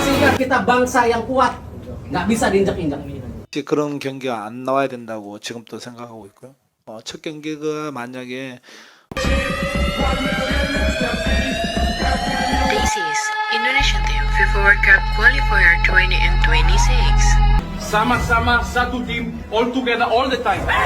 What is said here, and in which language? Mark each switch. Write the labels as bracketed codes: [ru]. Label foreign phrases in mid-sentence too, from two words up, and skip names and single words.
[id] Biar kita bangsa yang kuat, nggak bisa diinjak-injak. [ko] 그런 경기가 안 나와야 된다고 지금도 생각하고 있고요. 첫 경기가 만약에 [en] This is Indonesian Team FIFA World Cup Qualifier 2026. [id] Sama-sama satu tim, [en] all together, all the time.